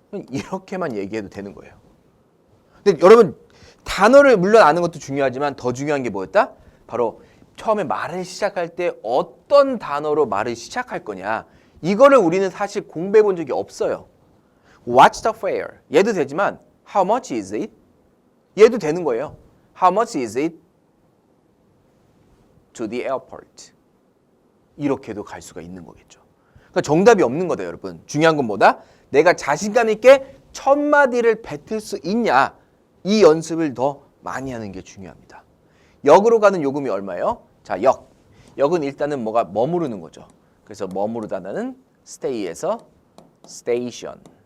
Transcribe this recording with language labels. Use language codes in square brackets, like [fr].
[ko] 이렇게만 얘기해도 되는 거예요. 근데 여러분 단어를 물론 아는 것도 중요하지만 더 중요한 게 뭐였다? 바로 처음에 말을 시작할 때 어떤 단어로 말을 시작할 거냐. 이거를 우리는 사실 공부해 본 적이 없어요. [en] What's the fare? [ko] 얘도 되지만 [en] How much is it? [ko] 얘도 되는 거예요. [en] How much is it to the airport? [ko] 이렇게도 갈 수가 있는 거겠죠. 그러니까 정답이 없는 거다, 여러분. 중요한 건 뭐다? 내가 자신감 있게 첫 마디를 뱉을 수 있냐? 이 연습을 더 많이 하는 게 중요합니다. 역으로 가는 요금이 얼마예요? 자, 역. 역은 일단은 뭐가 머무르는 거죠. 그래서 머무르다는 stay에서 station.